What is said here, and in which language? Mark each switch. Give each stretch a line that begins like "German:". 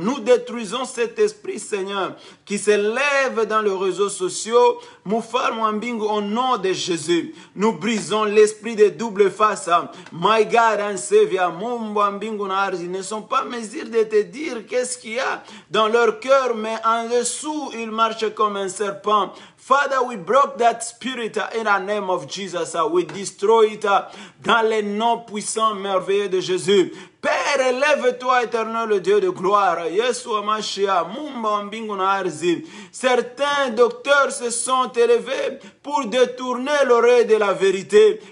French: Nous détruisons cet esprit, Seigneur, qui se lève dans les réseaux sociaux. Moufal Mwambingu, au nom de Jésus, nous brisons l'esprit de double face.
English: My God and Savior,
French: Mwambingu Narzi, ne sont pas en mesure de te dire qu'est-ce qu'il y a dans leur cœur, mais en dessous, ils marchent comme un serpent.
English: Father, we broke that spirit in the name of Jesus. We destroy it
French: dans les noms puissants, merveilleux de Jésus. Père, élève-toi, éternel, le Dieu de gloire. Yeshua Mashiach,
Swahili: Mumba Mbingu na Arzi.
French: Certains docteurs se sont élevés pour détourner l'oreille de la vérité.